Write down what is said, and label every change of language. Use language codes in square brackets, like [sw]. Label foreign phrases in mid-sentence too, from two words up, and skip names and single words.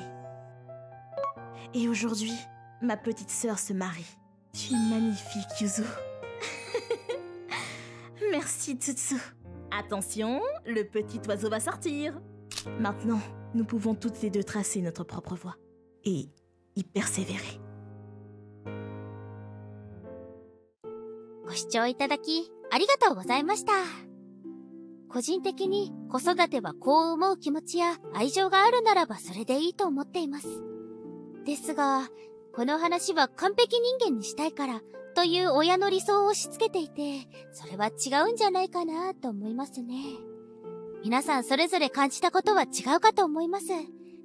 [fr] Et aujourd'hui, ma petite sœur se marie. Tu es magnifique, Yuzu. Merci, Tsutsu. Attention, le petit oiseau va sortir. Maintenant, nous pouvons toutes les deux tracer notre propre voie. Et y persévérer. [ja] ご視聴いただきありがとうございました。個人的に子育てはこう思う気持ちや愛情があるならばそれでいいと思っています。ですが、この話は完璧人間にしたいからという親の理想を押し付けていて、それは違うんじゃないかなと思いますね。皆さんそれぞれ感じたことは違うかと思います。